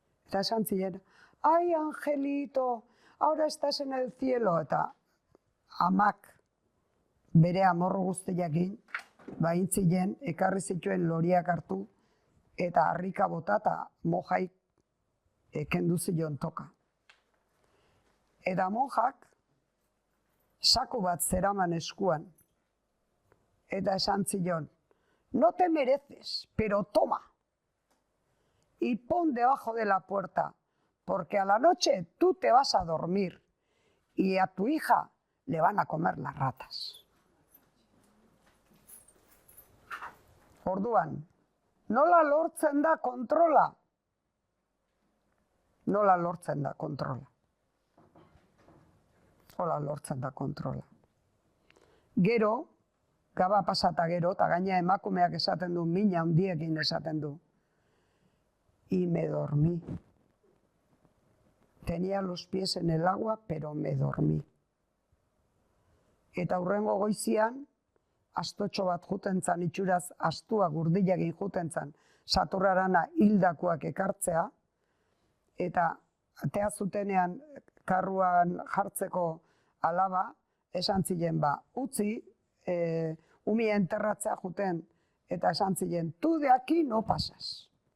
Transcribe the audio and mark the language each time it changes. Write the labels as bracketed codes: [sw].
[eu] Eta esan ziren, [es] ai, Angelito, ahora estás en el cielo, [eu] eta amak bere amorru guztiakin, baintzien, ekarri zituen loriak hartu, eta harrika bota eta mojaik kendu zion toka. Eta mojak saku bat zeraman eskuan, eta esan zion, [es] no te mereces, pero toma, y pon debajo de la puerta, porque a la noche tú te vas a dormir y a tu hija le van a comer las ratas. [eu] Orduan, nola lortzen da kontrola? Nola lortzen da kontrola? Nola lortzen da kontrola? Gero, gaba pasata gero, eta gaina emakumeak esaten du, mina handiekin esaten du. [es] Y me dormí. Tenía los pies en el agua, pero me dormí. [eu] Eta hurrengo goizian, astotxo bat juten zan, itxuraz astua gurdilegin juten zan, Saturrarana hildakoak ekartzea, eta atea zutenean karruan jartzeko alaba, esan ziren utzi, umia enterratzea juten, eta esan ziren, [es] tu de aquí no pasas.